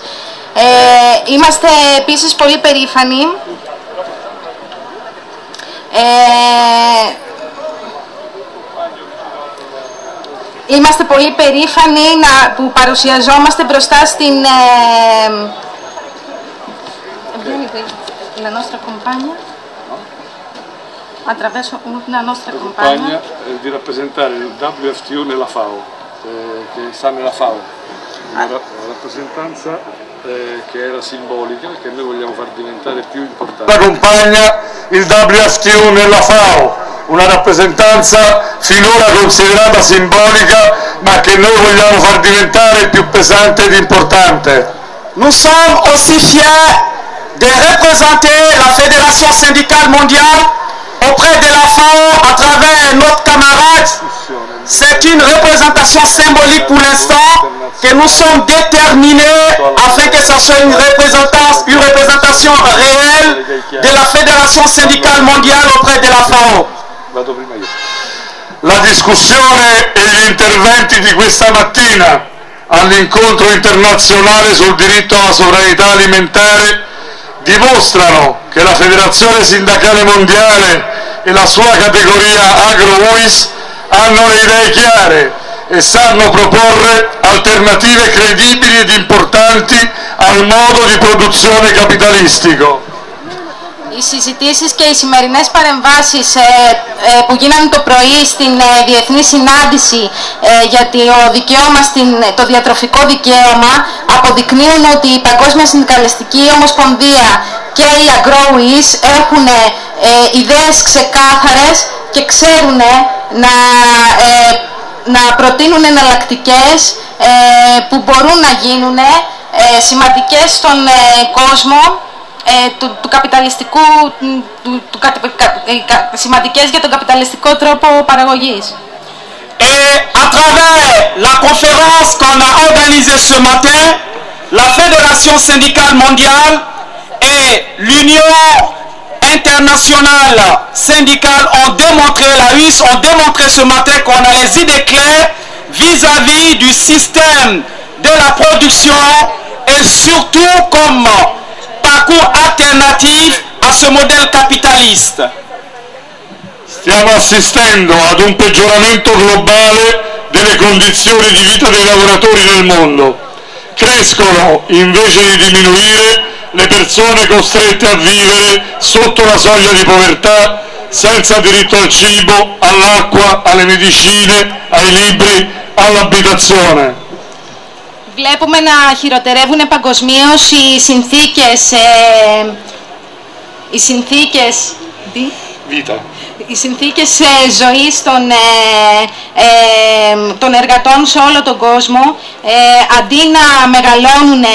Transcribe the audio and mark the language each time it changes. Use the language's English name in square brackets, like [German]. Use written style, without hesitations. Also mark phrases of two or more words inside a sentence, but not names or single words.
[Greek] Είμαστε επίσης πολύ περήφανοι Είμαστε πολύ περήφανοι που παρουσιαζόμαστε μπροστά στην [Italian] la nostra compagna attraverso una nostra compagna di rappresentare il WFTU nella FAO, che sta nella FAO, una rappresentanza che era simbolica, che noi vogliamo far diventare più importante. Accompagna il WFTU nella FAO, una rappresentanza finora considerata simbolica, ma che noi vogliamo far diventare più pesante ed importante. [French] Nous sommes aussi fiers de représenter la Fédération syndicale mondiale auprès de la FAO à travers notre camarade. C'est une représentation symbolique pour l'instant, que nous sommes déterminés afin que ça soit une représentation réelle de la Fédération syndicale mondiale auprès de la FAO. [Italian] La discussione e gli interventi di questa mattina all'incontro internazionale sul diritto alla sovranità alimentare dimostrano che la Federazione Sindacale Mondiale e la sua categoria Agro-UIS hanno le idee chiare e sanno proporre alternative credibili ed importanti al modo di produzione capitalistico. [Greek] Οι συζητήσεις και οι σημερινές παρεμβάσεις που γίνανε το πρωί στην Διεθνή Συνάντηση για το διατροφικό δικαίωμα αποδεικνύουν ότι η Παγκόσμια Συνδικαλιστική Ομοσπονδία και η Agro-UIS έχουν ιδέες ξεκάθαρες και ξέρουν να προτείνουν εναλλακτικές που μπορούν να γίνουν σημαντικές στον κόσμο του καπιταλιστικού, σημαντικές για τον καπιταλιστικό τρόπο παραγωγής. [French] Et à travers la conférence qu'on a organisée ce matin, la Fédération syndicale mondiale et l'Union internationale syndicale ont démontré, la UIS ont démontré ce matin qu'on a les idées claires vis-à-vis du système de la production et surtout comme parcours alternatif a ce modèle capitaliste. [Italian] Stiamo assistendo ad un peggioramento globale delle condizioni di vita dei lavoratori nel mondo. Crescono invece di diminuire le persone costrette a vivere sotto la soglia di povertà, senza diritto al cibo, all'acqua, alle medicine, ai libri, all'abitazione. [Greek] Βλέπουμε να χειροτερεύουν παγκοσμίως οι συνθήκες ζωής των εργατών σε όλο τον κόσμο, αντί να μεγαλώνουν,